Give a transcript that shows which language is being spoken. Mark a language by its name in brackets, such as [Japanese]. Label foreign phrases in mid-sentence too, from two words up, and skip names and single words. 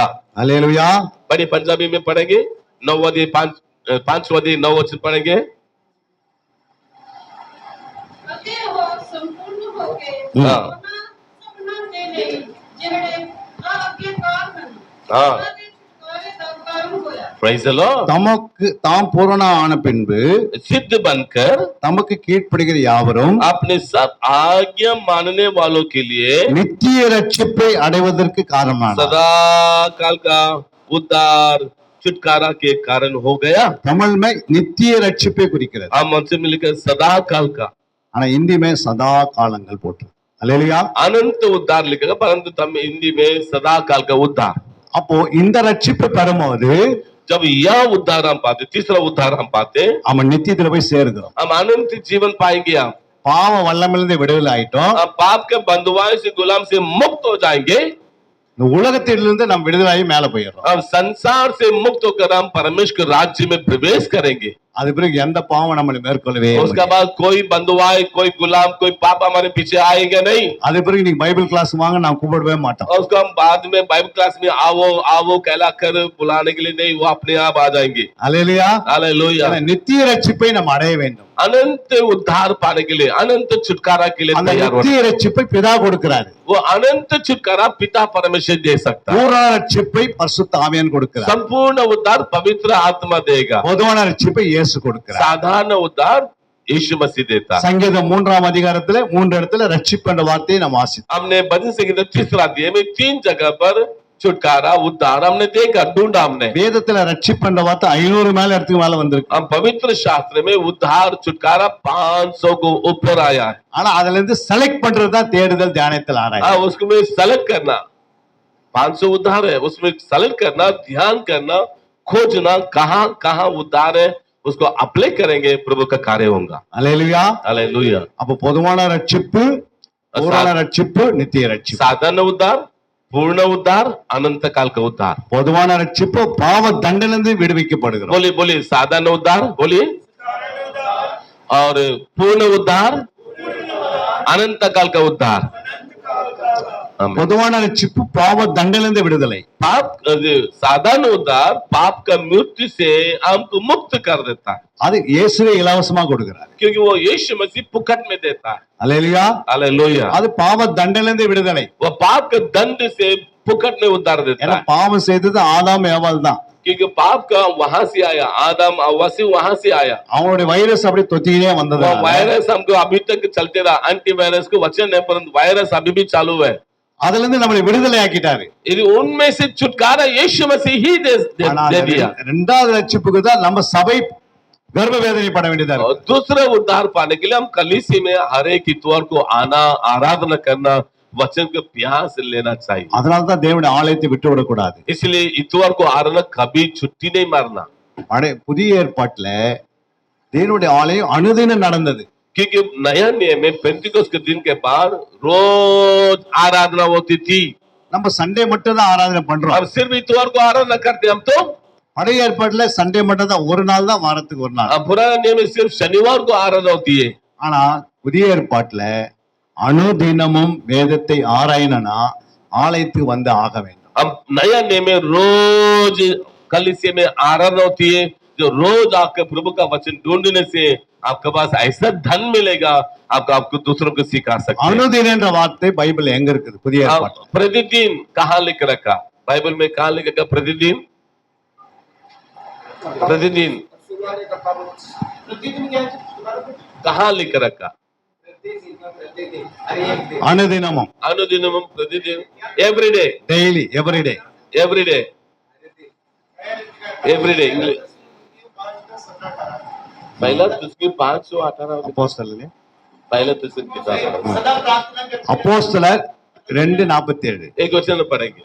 [Tamil] அல்லேலூயா. [Hindi] बड़े पंजाबी में पढ़ेंगे। 9वां अध्याय 5वां अध्याय 9 वचन पढ़ेंगे। [Punjabi] ਅਤੇ ਉਹ ਸੰਪੂਰਨ ਹੋ ਕੇ ਹਾਂ। ਸਭਨਾਂ ਦੇ ਲਈ ਜਿਹੜੇ ਆਗਿਆਕਾਰ ਹਨ ਹਾਂ। ਉਹਨਾਂ ਦੇ ਛੁਟਕਾਰੇ ਦਾ ਕਾਰਨ ਹੋਇਆ। [English] Praise the Lord। [Tamil] தாம் பூரண ஆன பின்பு [Hindi] सिद्ध बनकर [Tamil] தமக்கு கீழ்ப்படுகிற யாவரும் [Hindi] अपने सब आज्ञा मानने वालों के लिए [Tamil] நித்திய ரட்சிப்பை அடைவதற்கு காரணமானார். [Hindi] सदा काल का उद्धार छुटकारा के कारण हो गया। [Tamil] தமிழ் में நித்திய ரட்சிப்பை குறிக்கிறது. [Hindi] हम हमसे मिलकर सदा काल का, [Tamil] ஆனா [Hindi] हिंदी में सदा [Tamil] காலங்கள் போட்டு. அல்லேலூயா. [Hindi] अनंत उद्धार लिखेगा, परंतु तम हिंदी में सदा काल का उद्धार। [Tamil] அப்போ இந்த ரட்சிப்பை பெறும்போது [Hindi] जब यह उद्धार हम पाते, तीसरा उद्धार हम पाते, [Tamil] அவன் நித்தியத்துல போய் சேருகிறோம். [Hindi] हम अनंत जीवन पाएंगे। हम [Tamil] பாவ வல்லமிலிருந்து விடுதலை ஆயிட்டோம். [Hindi] पाप के बंधुआई से गुलाम से मुक्त हो जाएंगे। [Tamil] இந்த உலகத்திலிருந்து நம்ம விடுதலாகி மேல போயிடுறோம். [Hindi] हम संसार से मुक्त होकर हम परमेश्वर के राज्य में प्रवेश करेंगे। [Tamil] அது பிறகு எந்த பாவம் நம்மளை மேற்கொள்ளவே [Hindi] उसके [Tamil] முடியாது. [Hindi] बाद कोई बंधुआई, कोई गुलाम, कोई पाप हमारे पीछे आएगा नहीं। [Tamil] அது பிறகு நீங்க [English] Bible class [Tamil] வாங்க நான் கூப்பிடவே மாட்டோம். [Hindi] और उसको हम बाद में [English] Bible class [Hindi] में आओ कहला कर बुलाने के लिए नहीं, वो अपने आप आ जाएंगे। [Tamil] அல்லேலூயா. [Hindi] हालेलुया। [Tamil] ஆனா நித்திய ரட்சிப்பை நம்ம அடைய வேண்டும். [Hindi] अनंत उद्धार पाने के लिए, अनंत छुटकारा के लिए [Tamil] அந்த [Hindi] तैयार होना। [Tamil] நித்திய ரட்சிப்பை பிதா கொடுக்கிறாரு. [Hindi] वो अनंत छुटकारा पिता परमेश्वर दे सकता है। [Tamil] பூரண ரட்சிப்பை பரிசுத்த ஆவியான் கொடுக்கிறார். [Hindi] संपूर्ण उद्धार पवित्र आत्मा देगा। [Tamil] பொதுவான ரட்சிப்பை இயேசு கொடுக்கிறார். [Hindi] साधारण उद्धार यीशु मसीह देता है। [Tamil] சங்கீதம் 3ஆம் அதிகாரத்துல 3 இடத்துல ரட்சிப்பு என்ற வார்த்தையை நாம் வாசித்தோம். [Hindi] हमने भजन संगीत 3 अध्याय में 3 जगह पर छुटकारा उद्धार हमने देखा, ढूंढा हमने। [Tamil] வேதத்துல ரட்சிப்பு என்ற வார்த்தை 500 மேல இடத்துக்கு மேல வந்திருக்கு. [Hindi] हम पवित्र शास्त्र में उद्धार छुटकारा 500 को ऊपर आया है। [Tamil] ஆனா அதுல இருந்து செலக்ட் பண்றது தான் தேடுதல் தியானத்தில் ஆராய்ச்சி. [Hindi] उसको में सेलेक्ट करना, 500 उद्धार है, उसमें सेलेक्ट करना, ध्यान करना, खोजना कहाँ कहाँ उद्धार है, उसको अप्लाई करेंगे, प्रभु का कार्य होगा। [Tamil] அல்லேலூயா. [Hindi] हालेलुया। [Tamil] அப்ப பொதுவான ரட்சிப்பு, பூரண ரட்சிப்பு, நித்திய ரட்சிப்பு. [Hindi] साधारण उद्धार, पूर्ण उद्धार, अनंत काल का उद्धार। [Tamil] பொதுவான ரட்சிப்பு பாவ தண்டனையிலிருந்து விடுவிக்கப்படுகிறோம். [Hindi] बोलिए बोलिए, साधारण उद्धार बोलिए, और पूर्ण उद्धार, अनंत काल का उद्धार। आमीन। [Tamil] பொதுவான ரட்சிப்பு பாவ தண்டனையிலிருந்து விடுதலை. [Hindi] पाप साधारण उद्धार पाप का मृत्यु से हमको मुक्त कर देता है, [Tamil] அது இயேசுவே இலவசமா கொடுக்கிறார். [Hindi] क्योंकि वो यीशु मसीह फुकट में देता है। [Tamil] அல்லேலூயா. [Hindi] हालेलुया। [Tamil] அது பாவ தண்டனையிலிருந்து விடுதலை. [Hindi] वो पाप के दंड से फुकट में उद्धार देता [Tamil] ஏன்னா [Hindi] है, [Tamil] பாவம் செய்தது ஆதாம் ஏவாள் தான். [Hindi] क्योंकि पाप का वहां से आया, आदम हव्वा से वहां से आया। [Tamil] அவனுடைய வைரஸ் அப்படி தொத்திக்கிட்டே வந்தது. [Hindi] वो वायरस हमको अभी तक चलते रहा, [English] anti virus [Hindi] को वचन है, परंतु वायरस अभी भी चालू है। [Tamil] அதுல இருந்து நம்மளை விடுதலை ஆக்கிட்டாரு. [Hindi] यदि उनमें से छुटकारा यीशु मसीह ही [Tamil] ஆனா [Hindi] दे दिया। [Tamil] இரண்டாவது ரட்சிப்புக்கு தான் நம்ம சபை गर्भ வேதனை பட வேண்டியதா [Hindi] और [Tamil] இருக்கு. [Hindi] दूसरा उद्धार पाने के लिए हम कलीसिया में हर एक इतवार को आना, आराधना करना, वचन का प्यास लेना चाहिए। [Tamil] அதனால தான் தேவனுடைய ஆலயத்தை விட்டு விடக்கூடாது. [Hindi] इसलिए इतवार को आराधना कभी छुट्टी नहीं मारना, [Tamil] புதிய ஏற்பாட்டுல தேவனுடைய ஆலயம் அனுதினம் நடந்தது. [Hindi] क्योंकि नया नियम में पेंटिकोस्ट के दिन के बाद रोज आराधना होती थी। [Tamil] நம்ம சண்டே மட்டும் தான் ஆராதனை பண்றோம். [Hindi] अब सिर्फ इतवार को आराधना करते हम तो। [Tamil] பழைய ஏற்பாட்டுல சண்டே மட்டும் தான், ஒரு நாள் தான், வாரத்துக்கு ஒரு நாள். [Hindi] अब पुराना नियम में सिर्फ शनिवार को आराधना होती है। [Tamil] ஆனா புதிய ஏற்பாட்டுல அனுதினமும் வேதத்தை ஆராயணும்னா ஆலயத்துக்கு வந்து ஆக வேண்டும். [Hindi] अब नया नियम में रोज कलीसिया में आराधना होती है, जो रोज आकर प्रभु का वचन ढूंढने से आपके पास ऐसा धन मिलेगा, आपको दूसरों को सिखा सकते हैं। [Tamil] அனுதினன்ற வார்த்தை பைபிள் எங்க இருக்குது? புதிய ஏற்பாட்டுல. [Hindi] प्रतिदिन कहाँ लिख रखा बाइबल में? कहाँ लिख रखा प्रतिदिन? प्रतिदिन प्रतिदिन क्या है? कहाँ लिख रखा? [Tamil] அனுதினமும், [Hindi] अनुदिनम, प्रतिदिन, एवरीडे, [English] daily, everyday. everyday, everyday English. [Hindi] पहला तुझकी 518 [Tamil] அப்போஸ்தலர் [Hindi] पहला तुझकी किताब सदा प्रार्थना करते [Tamil] அப்போஸ்தலர் 2:47. [Hindi] एक वचन पढ़ेंगे।